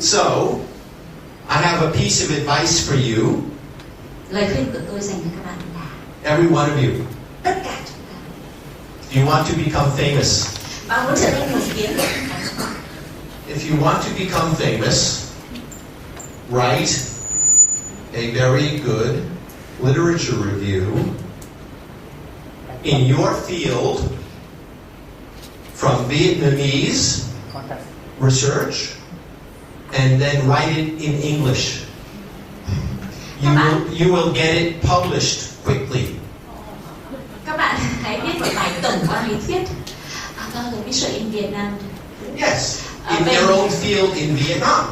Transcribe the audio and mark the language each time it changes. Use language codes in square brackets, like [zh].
[en] So, I have a piece of advice for you. [vi] Lời khuyên của tôi dành cho các bạn là [en] Every one of you. [vi] tất cả chúng ta. [en] Do you want to become famous? [vi] Bạn muốn trở nên nổi tiếng. [en] If you want to become famous, write a very good literature review in your field from Vietnamese research and then write it in English. You will get it published quickly. [vi] Các bạn hãy viết một bài tổng quan lý thuyết [en] research in Vietnam. Yes, in their own field in Vietnam.